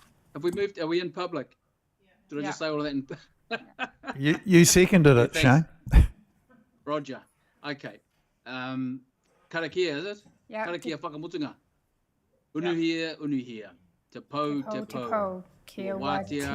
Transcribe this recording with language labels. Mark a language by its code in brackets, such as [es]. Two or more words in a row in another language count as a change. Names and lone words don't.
[en] Have we moved? Are we in public? Did I just say all of that in? You seconded it, thanks. Shane. Roger. Okay. Karakia, is it? Yeah. [mi] Karakia whakamutunga. Unuhia, unuhia. Te pau, te pau. Kia Wātea,